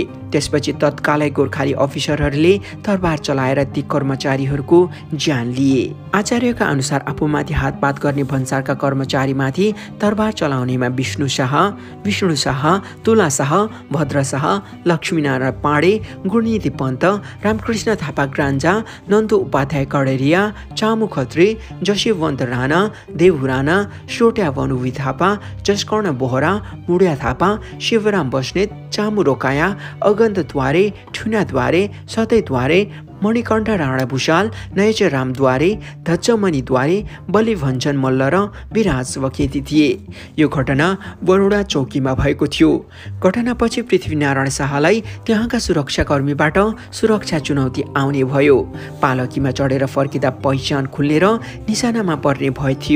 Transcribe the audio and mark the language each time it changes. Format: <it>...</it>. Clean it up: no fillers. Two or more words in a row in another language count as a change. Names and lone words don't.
<ne>त्यसपछि तत्कालै गोर्खाली अफिसरहरूले तरबार चलाएर ती कर्मचारीहरूको ज्यान लिए। आचार्यका अनुसार आफूमाथि हातपात गर्ने भन्सारका कर्मचारीमाथि तरबार चलाउनेमा विष्णु शाह, तुला शाह, भद्र शाह, लक्ष्मीनारायण पाण्डे, गुणनिधि पन्त, रामकृष्ण थापा ग्रान्जा, नन्दु उपाध्याय कडेरिया, चामु खत्री, जशीवन्त राणा, देवु राणा, सोट्या वनुवी थापा, जसकर्ण बोहरा, मुडिया थापा, शिवराम बस्नेत, चामु रोकाया, अगन्त द्वारे, ठुना द्वारे, सतै द्वारे, मणिकण्ठ राणा भूषाल, नयचे राम द्वारे, धच्चमणि द्वारे, बलिभञ्जन मल्ल र विराज वखेती थिए। यो घटना बरोडा चौकीमा भएको थियो। घटनापछि पृथ्वीनारायण शाहलाई त्यहाँका सुरक्षाकर्मीबाट सुरक्षा चुनौती आउने भयो। पालकीमा चढेर फर्किँदा पहिचान खुलेर निशानामा पर्ने भय थियो।</ne>